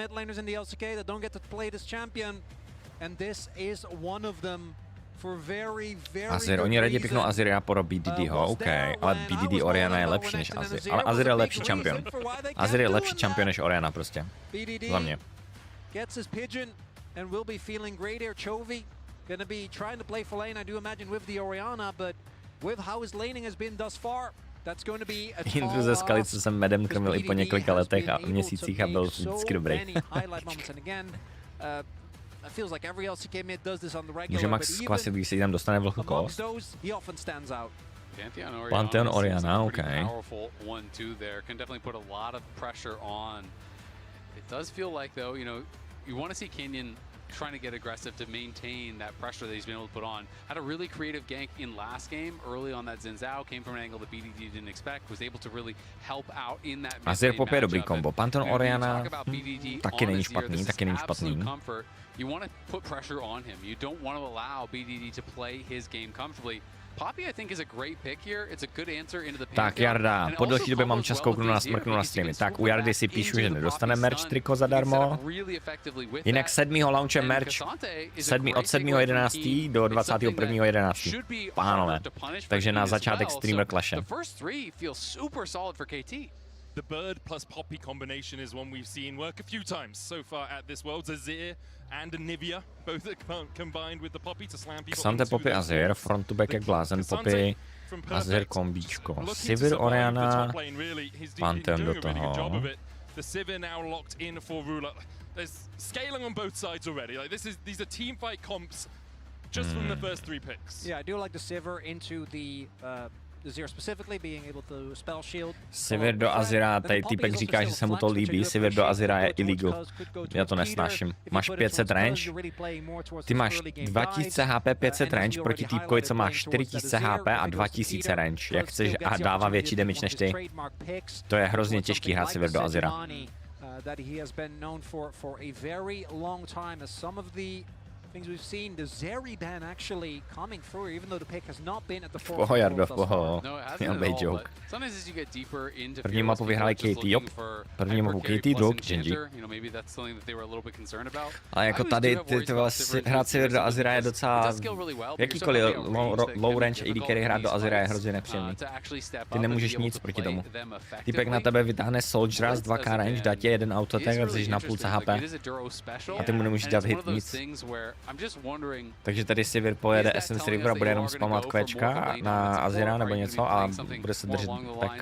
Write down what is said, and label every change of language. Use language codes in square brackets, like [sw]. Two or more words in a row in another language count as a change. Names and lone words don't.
[cs] Azir, oni raději piknou Aziria pro BDDho, OK, ale BDD Orianna je lepší než Azir. Ale Azir je lepší champion. Azir je lepší champion než Orianna prostě. Za mě. [en] Gets his pigeon and will be feeling great here. Chovy gonna be trying to play for lane, I do imagine, with the Orianna, but with how his laning has been thus far, that's going to be a [cs] Jindru ze skaly, co jsem medem krmil i po několika letech a měsících a byl vždycky dobrý. Může Max zkvasit, když se tam dostane vlhko kost? Pantheon Orianna, OK. [en] It does feel like, though, you know, you want to see Kenyon trying to get aggressive to maintain that pressure that he's been able to put on. Had a really creative gank in last game, early on that Xin Zhao, came from an angle that BDD didn't expect, was able to really help out in that [cs] Azir Pop je dobrý kombo. Pantheon Orianna taky není špatný, [en] You want to put pressure on him. You don't want to allow BDD to play his game comfortably. Poppy, I think, is a great pick here. It's a good answer into the [cs] tak Jarda, po delší době mám čas kouknout na smrknu na streamy. Tak u Jardy si píšu, že nedostane merch triko zadarmo. Jinak 7. launche merch, od 7.11. do 21.11. Pánové, takže na začátek streamer Clashe. [en] The Bird plus Poppy combination is one we've seen work a few times so far at this Worlds. Azir and Nivea, both combined with the Poppy to slam people. [cs] Xante, Poppy, Azir, [en] front to back [cs] jak blázen, Poppy, Azir kombíčko. Sivir, Orianna, Pantheon do toho. [en] The Sivir now locked in for Ruler. There's scaling on both sides already. Like these are team fight comps just from the first 3 picks. Yeah, I do like the Sivir into the Azir specifically being able to spell shield. [cs] Sivir do Azira, tady týpek říká, že se mu to líbí, Sivir do Azira je illegal. Já to nesnáším. Máš 500 range, ty máš 2000 HP, 500 range proti týpkovi, co má 4000 HP a 2000 range. Jak chceš a dává větší damage než ty. To je hrozně těžký hrát Sivir do Azira. [en] Things we've seen, the Zeri ban actually coming through, even though the pick has not been at the forefront. [cs] Poho, Jardo, poho. Měl být joke. První mapu vyhráli KT, jop. První mapu KT, drog, Genji. Ale jako tady, hrát si do Azira je docela... Jakýkoliv low range AD carry hrát do Azira je hrozně nepříjemný. Ty nemůžeš nic proti tomu. Týpek na tebe vytáhne Soldiera z 2k range, dá tě jeden autoattack a jsi na půlce HP. A ty mu nemůžeš dát hit nic. Takže tady Sivir pojede Essence River a bude jenom spamovat kvečka na Azira nebo něco a bude se držet tak.